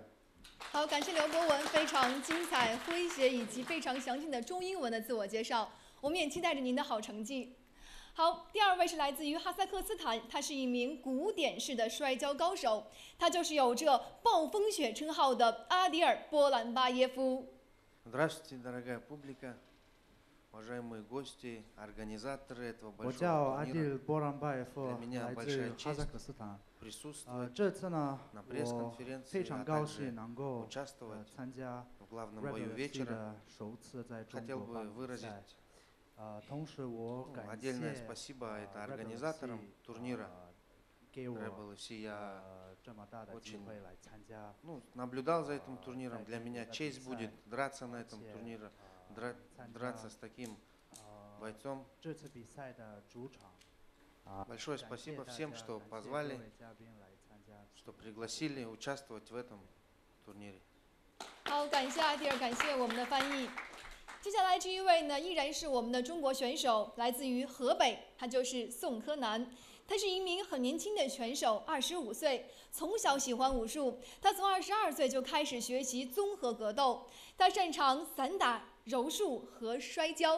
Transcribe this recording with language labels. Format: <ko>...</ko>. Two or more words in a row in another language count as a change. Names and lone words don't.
<zh>好，感谢刘博文非常精彩、诙谐以及非常详尽的中英文的自我介绍，我们也期待着您的好成绩。好，第2位是来自于哈萨克斯坦，他是一名古典式的摔跤高手，他就是有着暴风雪称号的阿迪尔·波兰巴耶夫。</zh> <ru>Здравствуйте, дорогая публика. уважаемые гости, организаторы этого</ru> <zh>我叫</zh> <ru>большого</ru> <zh>阿</zh> <ru>турнира,</ru> <zh>迪波朗巴耶夫，</zh> <ru>для меня</ru> <zh>来</zh> <ru>большая</ru> <zh>自哈萨</zh> <ru>честь</ru> <zh>克斯坦。</zh> <ru>присутствовать</ru> <zh>这次呢，</zh> <ru>на</ru> <zh>我</zh> <ru>пресс-конференции,</ru> <zh>非常</zh> <ru>а</ru> <zh>高</zh> <ru>также</ru> <zh>兴能够</zh> <ru>участвовать</ru> <zh>参加</zh> <ru>в главном Rebel бою FC вечера.</ru> <zh>的首次在中</zh> <ru>Хотел</ru> <zh>国</zh> <ru>бы</ru> <zh>办比</zh> <ru>выразить</ru> <zh>赛。同时我感谢</zh> <ru>отдельное спасибо это Rebel организаторам FC турнира</ru> <zh>给我</zh> <ru>Rebel FC. Я</ru> <zh>这么大的机</zh> <ru>очень</ru> <zh>会来参加。</zh> <ru>наблюдал за этим турниром. Для меня честь будет драться на этом турнире,</ru> <zh>参</zh> <ru>драться</ru> <zh>加</zh> <ru>с таким бойцом.</ru> <zh>这次比赛的主场。</zh> <ru>Большое</ru> <zh>感谢</zh> <ru>спасибо</ru> <zh>大</zh> <ru>всем,</ru> <zh>家</zh> <ru>что</ru> <zh>感谢各</zh> <ru>позвали,</ru> <zh>位嘉宾来参加。</zh> <ru>что пригласили участвовать в этом турнире.</ru> <zh>好，感谢阿迪尔，感谢我们的翻译。接下来这一位呢，依然是我们的中国选手，来自于河北，他就是宋柯南。他是一名很年轻的选手，25岁，从小喜欢武术。他从22岁就开始学习综合格斗，他擅长散打、柔术和摔跤。</zh>